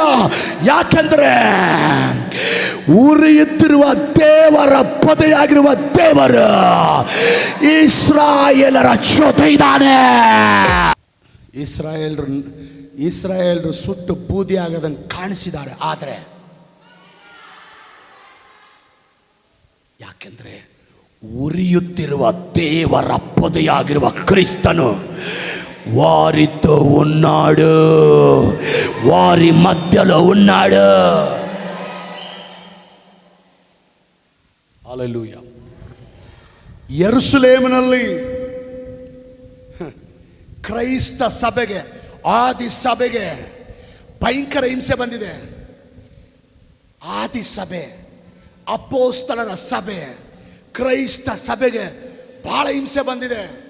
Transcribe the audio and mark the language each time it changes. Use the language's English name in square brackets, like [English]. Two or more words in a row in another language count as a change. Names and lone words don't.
[Kannada] ಯಾಕೆಂದರೆ ಉರಿಯುತ್ತಿರುವ ದೇವರ ಪೊದೆಯಾಗಿರುವ ದೇವರು ಇಸ್ರಾಯೇಲರ ಜೊತೆ ಇದ್ದಾನೆ. ಇಸ್ರಾಯೇಲರು ಸುಟ್ಟು ಬೂದಿ ಆಗದಂಗೆ ಕಾಣಿಸಿದ್ದಾರೆ. ಆದರೆ ಯಾಕೆಂದ್ರೆ ಉರಿಯುತ್ತಿರುವ ದೇವರ ಪೊದೆಯಾಗಿರುವ ಕ್ರಿಸ್ತನು [Telugu] వారితో ఉన్నాడు, వారి మధ్యలో ఉన్నాడు. [Kannada] హల్లెలూಯಾ. ಯೆರೂಸಲೇಮಿನಲ್ಲಿ ಕ್ರೈಸ್ತ ಸಭೆಗೆ, ಆದಿ ಸಭೆಗೆ ಭಯಂಕರ ಹಿಂಸೆ ಬಂದಿದೆ. ಆದಿ ಸಭೆ, ಅಪೊಸ್ತಲರ ಸಭೆ, ಕ್ರೈಸ್ತ ಸಭೆಗೆ ಬಹಳ ಹಿಂಸೆ ಬಂದಿದೆ.